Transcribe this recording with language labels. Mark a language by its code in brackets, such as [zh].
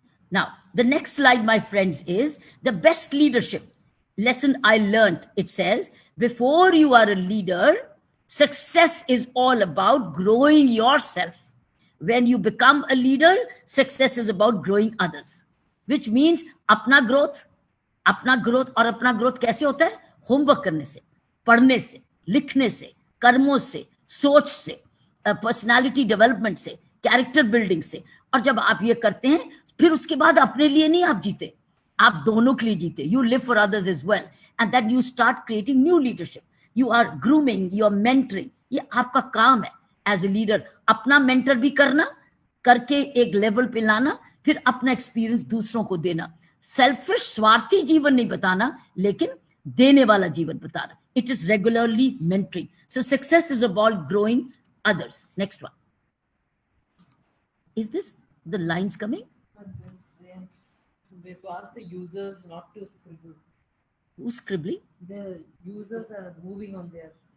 [en] Now, the next slide, my friends, is the best leadership lesson I learned. It says, before you are a leader, success is all about growing yourself. When you become a leader, success is about growing others, which means [hi] अपना growth और अपना growth कैसे होता है? Homework करने से, पढ़ने से, लिखने से, कर्मों से, सोच से, पर्सनालिटी डेवलपमेंट से, कैरेक्टर बिल्डिंग से. और जब आप ये करते हैं, फिर उसके बाद अपने लिए नहीं आप जीते, आप दोनों के लिए जीते. [en] You live for others as well, and then you start creating new leadership. You are grooming, you are mentoring. [hi] ये आपका काम है [en] As a leader. [hi] अपना मेंटर भी करना, करके एक लेवल पे लाना, फिर अपना एक्सपीरियंस दूसरों को देना. सेल्फिश, स्वार्थी जीवन नहीं बताना, लेकिन देने वाला जीवन बताना. [en] It is regularly mentoring. So success is about growing others. Next one. Is this the lines coming? We have to ask the users not to scribble. Who's scribbling? The users are moving on their.